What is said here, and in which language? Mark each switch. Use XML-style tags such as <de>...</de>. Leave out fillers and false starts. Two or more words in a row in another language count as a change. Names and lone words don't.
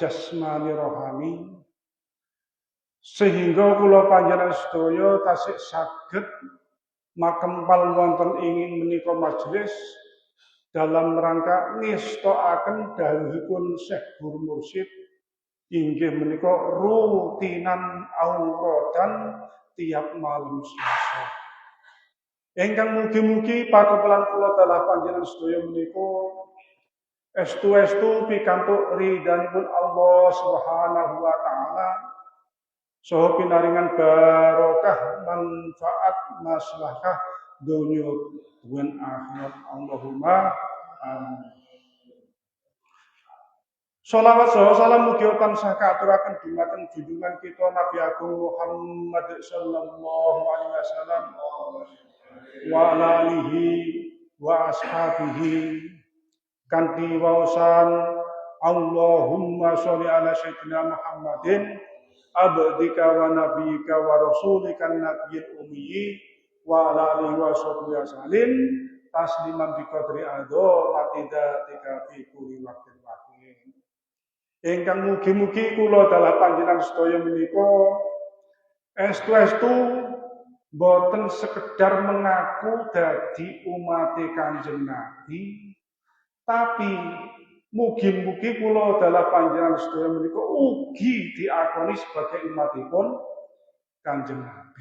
<jv>jasmani rohani, sehingga kula panjenengan sedaya tasih saged makempal wonten ing menika majelis</jv> <id>dalam rangka</id> <jv>ngestoaken dawuhipun Syekh Guru Mursyid inggih menika rutinan auradan tiap malam Selasa. Ingkang mugi-mugi pakepelan kula dalah panjenengan sedaya menika estu-estu pikantuk ridhanipun Allah</jv> <ar>سبحانه وتعالى</ar> <jv>saha pinaringan barokah manfaat maslahah donya lan akhirat.</jv> <ar>اللهم آمين.</ar> <jv>Shalawat saha salam mugi tansah kaaturaken dumateng junjungan kita Nabi Agung Muhammad</jv> <ar>صلى الله عليه وسلم وعلى آله وأصحابه</ar> <jv>kanthi waosan</jv> <ar>اللهم صل على سيدنا محمد عبدك ونبيك ورسولك النبي الأمي وعلى آله وصحبه وسلم تسليما بقدر عظمة ذاتك في كل وقت وحين.</ar> <jv>Ingkang mugi-mugi kula dalah panjenengan sedaya menika estu-estu boten sekedar mengaku dadi umat Kanjeng Nabi, tapi mugi-mugi kula dalah panjenengan sedaya menika ugi diakoni sebagai umatipun Kanjeng Nabi.</jv>